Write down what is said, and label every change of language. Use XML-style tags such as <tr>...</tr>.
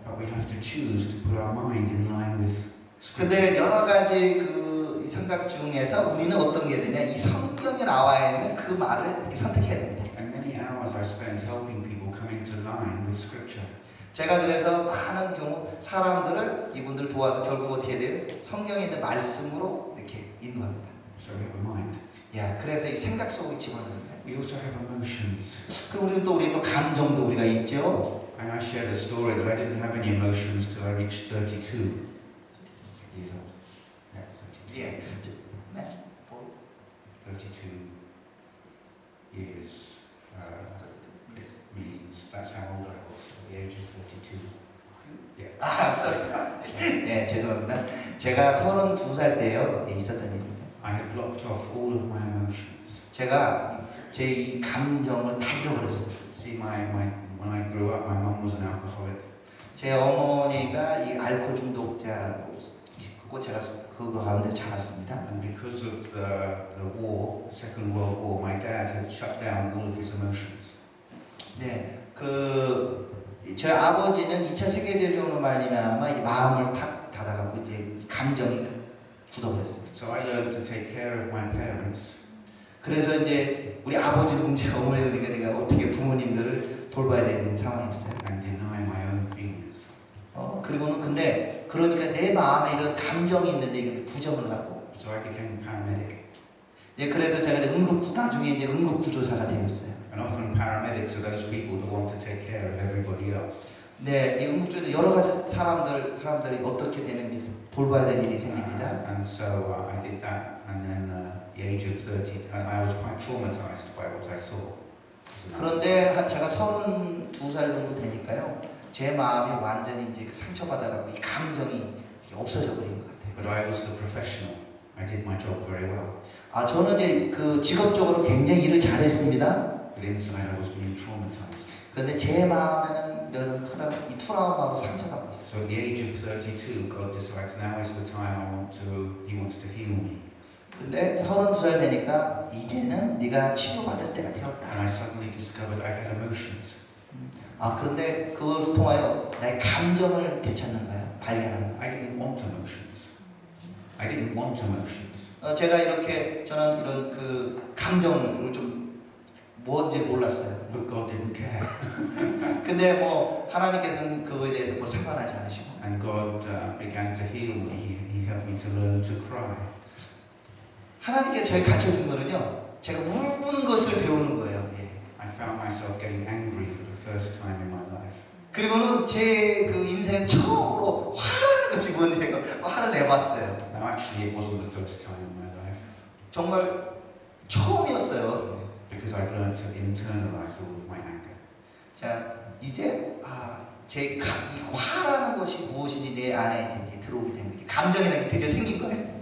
<en>But we have to choose to put our mind in line with Scripture.</en> <ko>근데 여러 가지 이 생각 중에서 우리는 어떤 게 되냐, 이 성경에 나와 있는 그 말을 이렇게 선택해야 됩니다.</ko> <en>And many hours I spent helping people come into line with Scripture.</en> <ko>제가 그래서 많은 경우 사람들을 이분들 도와서 결국 어떻게 돼요? 성경에 있는 말씀으로 이렇게 인도합니다.</ko> <en>So we have a mind.</en> <ko>야, 그래서 이 생각 속에 집어넣는 거예요.</ko> <en>We also have emotions.</en> <ko>그럼 우리도 감정도 우리가 있죠.</ko> <en>And I shared a story that I didn't have any emotions till I reached 32 years old. Yeah, 32.</en> <ko>예. 네.</ko> <en>32 years it means that's how old I was, at the age of 32. Yeah. I'm sorry.</en> <ko>네, 죄송합니다. 제가 32살 때요, 있었던 일입니다.</ko> <en>I had blocked off all of my emotions.</en> <ko>제가 제 이 감정을 다 잃어버렸어요.</ko> <en>See, when I grew up, my mum was an alcoholic.</en> <ko>제 어머니가 이 알코올 중독자고 제가 그거 가운데 자랐습니다.</ko> <en>And because of the war, Second World War, my dad had shut down all of his emotions.</en> <ko>네, 저희 아버지는 2차 세계대전으로 말미암아 이 마음을 탁 닫아가고 이제 감정이 굳어버렸어요.</ko> <en>So I learned to take care of my parents.</en> <ko>그래서 이제 우리 아버지도 문제, 어머니도 그러니까 내가 어떻게 부모님들을 돌봐야 되는 상황이었어요.</ko> <en>And deny my own feelings.</en> <ko>그리고는 근데 그러니까 내 마음에 이런 감정이 있는데 이걸 부정을 하고.</ko> <en>So I became a paramedic.</en> <ko>예, 그래서 제가 이제 나중에 이제 응급구조사가 되었어요.</ko> <en>And often paramedics are those people that want to take care of everybody else.</en> <ko>네, 이 응급구조 여러 가지 사람들이 어떻게 되는지 돌봐야 될 일이 생깁니다.</ko> <en>And so I did that, and then the age of 30, and I was quite traumatized by what I saw.</en> <ko>그런데 제가 32살 정도 되니까요, 제 마음이 완전히 이제 상처받아가고 이 감정이 없어져 버린 것 같아요.</ko> <en>But I was the professional. I did my job very well.</en> <ko>저는 이제 그 직업적으로 굉장히 일을 잘했습니다.</ko> <en>but inside I was being traumatized.</en> <ko>그런데 제 마음에는 이런 커다란 이 트라우마하고 상처받고 있어요.</ko> <en>So at the age of 32, God decides now is the time He wants to heal me.</en> <ko>근데 32살 되니까 이제는 네가 치료받을 때가 되었다.</ko> <en>And I suddenly discovered I had emotions.</en> <ko>그런데 그걸 통하여 나의 감정을 되찾는 거예요. 발견하는 거예요.</ko> <en>I didn't want emotions. I didn't want emotions.</en> <ko>제가 이렇게 저는 이런 그 감정을 좀 뭔지 몰랐어요.</ko> <en>But God didn't care.</en> <ko>근데 뭐 하나님께서는 그거에 대해서 뭐 상관하지 않으시고.</ko> <en>And God began to heal me. He helped me to learn to cry.</en> <ko>하나님께서 저희 가르쳐준 거는요. 제가 우는 것을 배우는 거예요. 예.</ko> <en>I found myself getting angry for the first time in my life.</en> <ko>그리고는 제 그 인생 처음으로 화를 것이 뭔지 제가 화를 내봤어요.</ko> <en>Now actually it wasn't the first time in my life.</en> <ko>정말 처음이었어요.</ko> <en>Because I learned to internalize all of my anger.</en> <ko>자, 이제 이 화라는 것이 무엇인지 내 안에 이제 들어오게 된 거예요. 감정이라는 게 드디어 생긴 거예요.</ko>